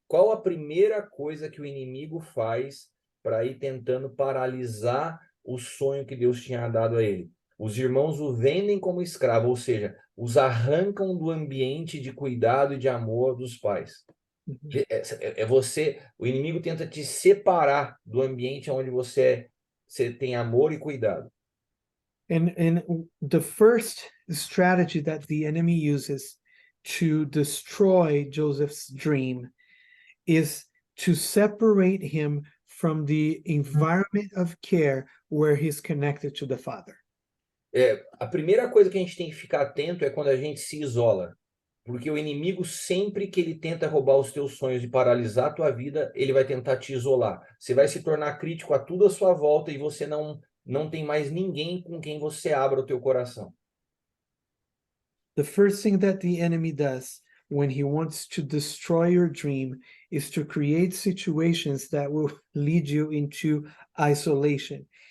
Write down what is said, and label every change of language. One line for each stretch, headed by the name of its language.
Portuguese: qual a primeira coisa que o inimigo faz para ir tentando paralisar o sonho que Deus tinha dado a ele? Os irmãos o vendem como escravo, ou seja, os arrancam do ambiente de cuidado e de amor dos pais. Mhm. O inimigo tenta te separar do ambiente onde você tem amor e cuidado.
English: And the first strategy that the enemy uses to destroy Joseph's dream is to separate him from the environment of care where he's connected to the father.
Portuguese: A primeira coisa que a gente tem que ficar atento é quando a gente se isola. Porque o inimigo, sempre que ele tenta roubar os teus sonhos e paralisar a tua vida, ele vai tentar te isolar. Você vai se tornar crítico a tudo à sua volta e você não tem mais ninguém com quem você abra o teu coração.
English: The first thing that the enemy does when he wants to destroy your dream is to create situations that will lead you into isolation.